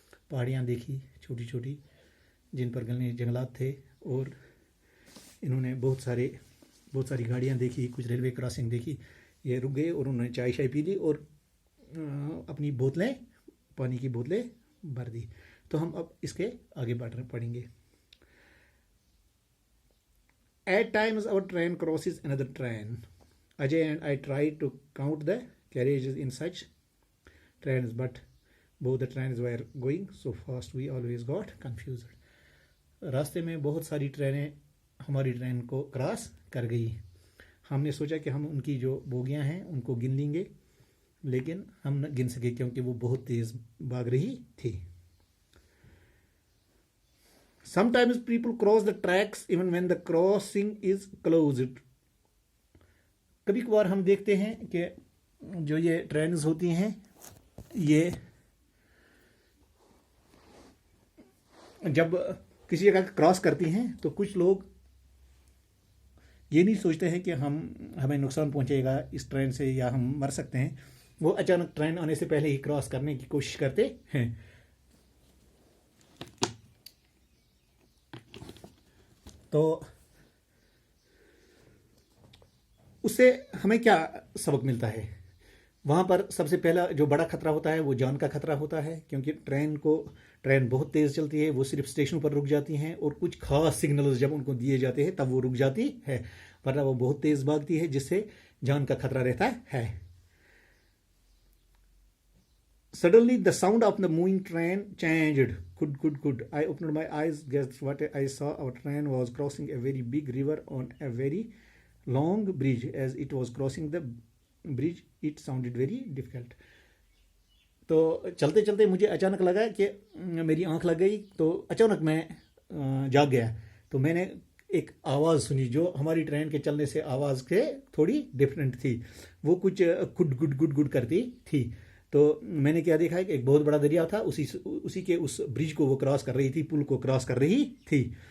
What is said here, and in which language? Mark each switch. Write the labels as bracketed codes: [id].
[hi] पहाड़ियाँ देखी छोटी छोटी, जिन पर घने जंगलात थे, और इन्होंने बहुत सारी गाड़ियाँ देखी, कुछ रेलवे क्रॉसिंग देखी। ये रुक गए और उन्होंने चाय पी ली और अपनी पानी की बोतलें भर दी। तो हम अब इसके आगे पढ़ेंगे। [en] At times our train crosses another train. Ajay and I tried to count the carriages in such trains, but both the trains were going so fast we always got confused. [hi] रास्ते में बहुत सारी ट्रेनें हमारी ट्रेन को cross कर गई। हमने सोचा कि हम उनकी जो बोगियां हैं उनको गिन लेंगे, लेकिन हम न गिन सके क्योंकि वो बहुत तेज भाग रही थी। [en] Sometimes people cross the tracks even when the crossing is closed. [hi] कभी कभार हम देखते हैं कि जो ये ट्रेन्स होती हैं, ये जब किसी जगह क्रॉस करती हैं तो कुछ लोग ये नहीं सोचते हैं कि हमें नुकसान पहुंचेगा इस ट्रेन से या हम मर सकते हैं। वो अचानक ट्रेन आने से पहले ही क्रॉस करने की कोशिश करते हैं। तो उससे हमें क्या सबक मिलता है? वहाँ पर सबसे पहला जो बड़ा खतरा होता है वो जान का खतरा होता है, क्योंकि ट्रेन बहुत तेज़ चलती है। वो सिर्फ स्टेशनों पर रुक जाती हैं और कुछ खास सिग्नल्स जब उनको दिए जाते हैं तब वो रुक जाती है, वरना वो बहुत तेज़ भागती है, जिससे जान का खतरा रहता है। [en] Suddenly the sound of the moving train changed. Good. I opened my eyes, guessed what I saw. Our train was crossing a very big river on a very long bridge. As it was crossing the bridge, it sounded very difficult. [hi] तो चलते चलते मुझे अचानक लगा कि मेरी आंख लग गई, तो अचानक मैं जाग गया। तो मैंने एक आवाज़ सुनी जो हमारी ट्रेन के चलने से आवाज़ के थोड़ी डिफरेंट थी। वो कुछ गुड करती थी। तो मैंने क्या देखा है कि एक बहुत बड़ा दरिया था, उसी के उस ब्रिज को वो क्रॉस कर रही थी, पुल को क्रॉस कर रही थी।